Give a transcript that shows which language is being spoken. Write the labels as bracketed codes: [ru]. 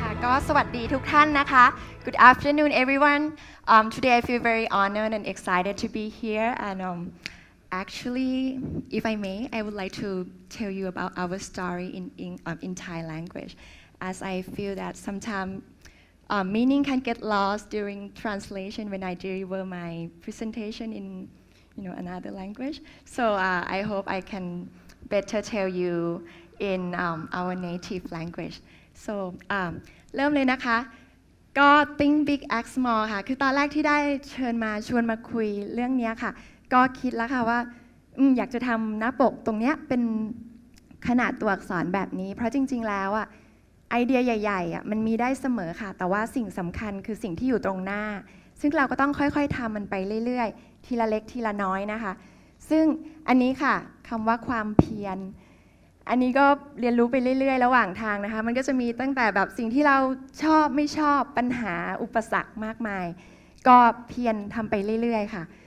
[th] ก็สวัสดีทุกท่านนะคะ [en] Good afternoon everyone. Today I feel very honored and excited to be here and actually if I may I would like to tell you about our story in Thai language as I feel that sometimes meaning can get lost during translation when I deliver my presentation in another language. So I hope I can better tell you in our native language. [th] So เริ่มเลยนะคะก็ Think Big Act Small ค่ะคือตอนแรกที่ได้เชิญมาชวนมาคุยเรื่องนี้ค่ะก็คิดแล้วค่ะว่าอยากจะทำหน้าปกตรงนี้เป็น ขนาดตัวอักษรแบบนี้เพราะจริงๆแล้วอ่ะไอเดียใหญ่ๆมันมีได้เสมอค่ะแต่ว่าสิ่งสำคัญคือสิ่งที่อยู่ตรงหน้าซึ่งเราก็ต้องค่อยๆทำมันไปเรื่อยๆทีละเล็กทีละน้อยนะคะซึ่งอันนี้ค่ะคำว่าความเพียรอันนี้ก็เรียนรู้ไปเรื่อยๆระหว่างทางนะคะมันก็จะมีตั้งแต่แบบสิ่งที่เราชอบไม่ชอบปัญหาอุปสรรคมากมายก็เพียรทำไปเรื่อยๆค่ะ